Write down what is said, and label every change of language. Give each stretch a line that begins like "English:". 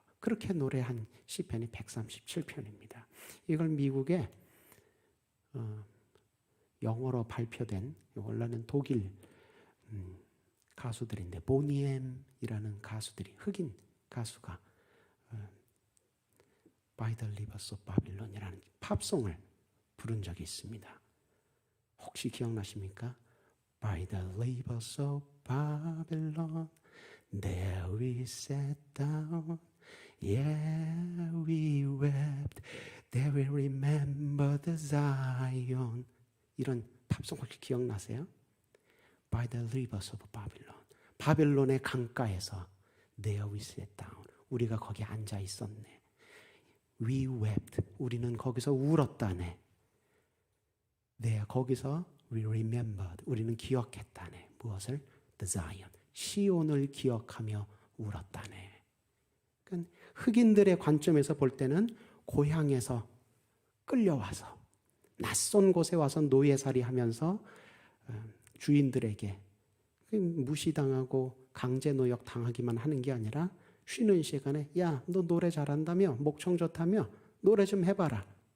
Korean: 그렇게 노래한 시편이 137편입니다. 이걸 미국의 영어로 발표된, 원래는 독일 가수들인데 보니엠이라는 가수들이, 흑인 가수가 By the Rivers of Babylon이라는 팝송을 부른 적이 있습니다. 혹시 기억나십니까?
English: By the rivers of Babylon, there we sat down. Yeah, we wept. There we remember the Zion.
Korean: 이런 팝송 혹시 기억나세요?
English: By the rivers of Babylon.
Korean: 바벨론의 강가에서
English: There we sat down.
Korean: 우리가 거기 앉아 있었네.
English: We wept.
Korean: 우리는 거기서 울었다네.
English: There,
Korean: 거기서
English: we remembered.
Korean: 우리는 기억했다네. 무엇을? The Zion. 시온을 기억하며 울었다네. 그러니까 흑인들의 관점에서 볼 때는 고향에서 끌려와서 낯선 곳에 와서 노예살이 하면서 주인들에게 무시당하고 강제노역 당하기만 하는 게 아니라 쉬는 시간에 야, 너 노래 잘한다며? 목청 좋다며? 노래 좀 해봐라.